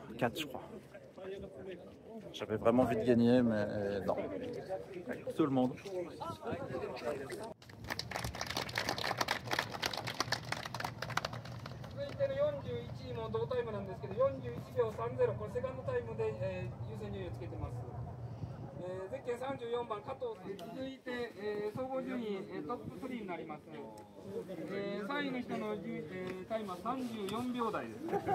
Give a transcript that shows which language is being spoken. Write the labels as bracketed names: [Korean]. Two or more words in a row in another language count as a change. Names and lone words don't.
[French] 4 je crois. J'avais vraiment envie de gagner, mais non. Tout le monde. [Japanese] ゼッケン34番加藤さん、続いて、総合順位、トップ3になります。3位の人の、タイムは34秒台です。